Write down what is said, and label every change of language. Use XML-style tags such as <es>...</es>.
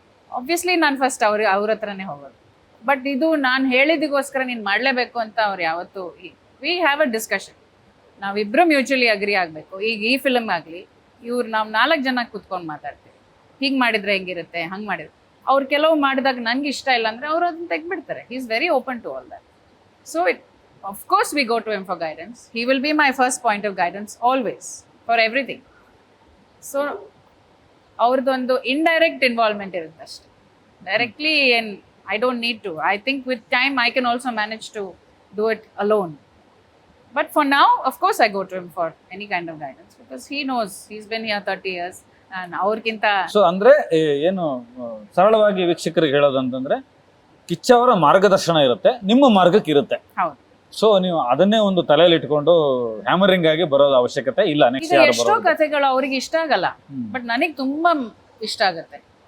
<kn>Obviously ನಾನು first ಅವ್ರ ಹತ್ರನೇ ಹೋಗೋದು. ಬಟ್ ಇದು ನಾನು ಹೇಳಿದಿಗೋಸ್ಕರ ನೀನ್ ಮಾಡ್ಲೇಬೇಕು ಅಂತ ಅವ್ರು ಯಾವತ್ತು,</kn> <en>we have a discussion,</en> <kn>ನಾವಿಬ್ರು ಮ್ಯೂಚುವಲಿ ಅಗ್ರಿ ಆಗ್ಬೇಕು. ಈಗ ಈ ಫಿಲ್ಮ್ ಆಗ್ಲಿ, ನಾವು 4 ಜನ ಕುತ್ಕೊಂಡು ಮಾತಾಡ್ತೀವಿ, ಹೀಗ್ ಮಾಡಿದ್ರೆ ಹೆಂಗಿರುತ್ತೆ, ಹಂಗ್ ಮಾಡಿದ್ರೆ. ಅವ್ರು ಕೆಲವು ಮಾಡಿದಾಗ ನಂಗೆ ಇಷ್ಟ ಇಲ್ಲ ಅಂದ್ರೆ ಅವ್ರು ಅದನ್ನ ತೆಗ್ಬಿಡ್ತಾರೆ.</kn> <en>He is very open to all that. So of course we go to him for guidance. He will be my first point of guidance always for everything.</en> <kn>So ಅವ್ರದ್ದೊಂದು ಇಂಡೈರೆಕ್ಟ್ ಇನ್ವಾಲ್ವ್ಮೆಂಟ್ ಇರುತ್ತೆ ಅಷ್ಟೇ.</kn> <en>Directly I don't need to. I think with time I can also manage to do it alone. But for now, of course I go to him for any kind of guidance because he knows, he's been here 30 years and ಅವ್ರಕ್ಕಿಂತ.</en> <kn>So ಅಂದ್ರೆ ಏನು ಸರಳವಾಗಿ ವೀಕ್ಷಕರಿಗೆ ಹೇಳೋದಂತಂದ್ರೆ ಕಿಚ್ಚ ಅವರ ಮಾರ್ಗದರ್ಶನ ಇರುತ್ತೆ, ನಿಮ್ಮ ಮಾರ್ಗಕ್ಕೆ ಇರುತ್ತೆ. ಹೌದು. ಸೊ ನೀವು ಅದನ್ನೇ ಒಂದು ತಲೆಯಲ್ಲಿ ಇಟ್ಕೊಂಡು ಹ್ಯಾಮರಿಂಗ್ ಆಗಿ ಬರೋದು ಅವಶ್ಯಕತೆ ಇಲ್ಲ. ನೆಕ್ಸ್ಟ್ ಈಗ ಯಾರು ಎಷ್ಟೋ ಬರೋದು? ಕಥೆಗಳು ಅವ್ರಿಗೆ ಇಷ್ಟ ಆಗಲ್ಲ, ಬಟ್ ನನಗೆ ತುಂಬಾ ಇಷ್ಟ ಆಗುತ್ತೆ.</kn>